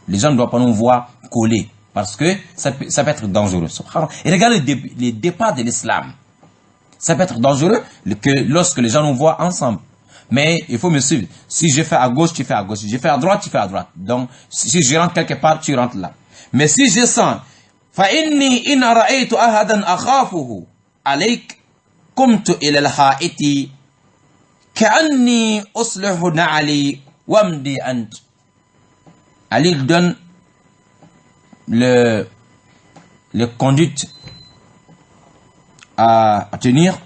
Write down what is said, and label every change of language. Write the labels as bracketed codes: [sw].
[fr] Les gens ne doivent pas nous voir coller, parce que ça peut être dangereux. Et regarde les départs de l'islam. Ça peut être dangereux lorsque les gens nous voient ensemble. Mais il faut me suivre. Si je fais à gauche, tu fais à gauche. Si je fais à droite, tu fais à droite. Donc, si je rentre quelque part, tu rentres là. Mais si je sens, [ar] فَإِنِّي إِنْ رَأَيْتُ أَحَدًا أَخَافُهُ عَلَيْكَ قُمْتُ إِلَى الْحَائِطِ كَأَنِّي أُصْلِحُ نَعْلِي وَامْضِي أَنْتَ. [fr] Ali donne le conduite à tenir.